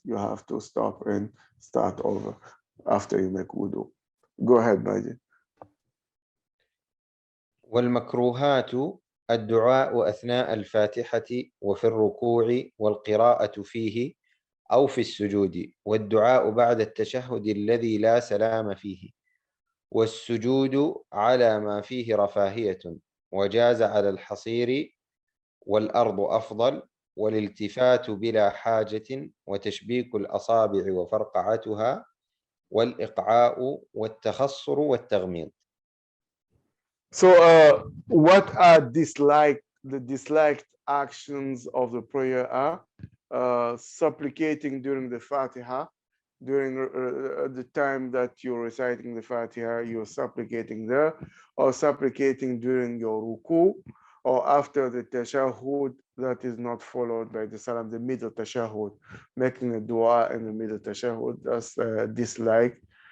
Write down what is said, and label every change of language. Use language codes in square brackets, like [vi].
[en] You have to stop and start over after you make wudu. Go ahead, Baji. [ar] والمكروهات الدعاء أثناء الفاتحة وفي الركوع والقراءة فيه أو في السجود، والدعاء بعد التشهد الذي لا سلام فيه، والسجود على ما فيه رفاهية، وجاز على الحصير والأرض أفضل، والالتفات بلا حاجة، وتشبيك الأصابع وفرقعتها، والإقعاء والتخصر والتغميض. [en] So what are the disliked actions of the prayer are supplicating during the Fatiha, during the time that you're reciting the Fatiha, you're supplicating there, or supplicating during your ruku, or after the tashahhud that is not followed by the salam, the middle tashahhud, making a dua in the middle tashahhud, that's disliked.